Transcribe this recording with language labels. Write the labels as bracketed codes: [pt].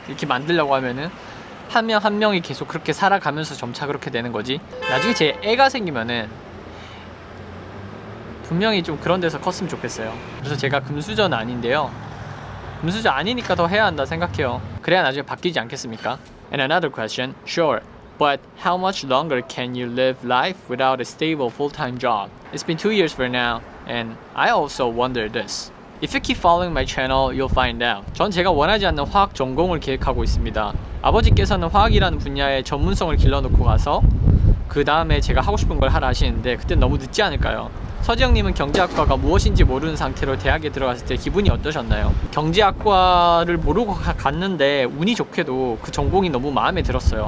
[ko] 이렇게 만들려고 하면은 한 명 한 명이 계속 그렇게 살아가면서 점차 그렇게 되는 거지. 나중에 제 애가 생기면은 분명히 좀 그런 데서 컸으면 좋겠어요. 그래서 제가 금수저는 아닌데요, 금수저 아니니까 더 해야 한다 생각해요. 그래야 나중에 바뀌지 않겠습니까? [en] And another question, sure, but how much longer can you live life without a stable full-time job? It's been 2 years for now, and I also wonder this. If you keep following my channel, you'll find out. [ko] 전 제가 원하지 않는 화학 전공을 계획하고 있습니다. 아버지께서는 화학이라는 분야에 전문성을 길러놓고 가서 그 다음에 제가 하고 싶은 걸 하라 하시는데 그때 너무 늦지 않을까요? 서지영님은 경제학과가 무엇인지 모르는 상태로 대학에 들어갔을 때 기분이 어떠셨나요? 경제학과를 모르고 갔는데 운이 좋게도 그 전공이 너무 마음에 들었어요.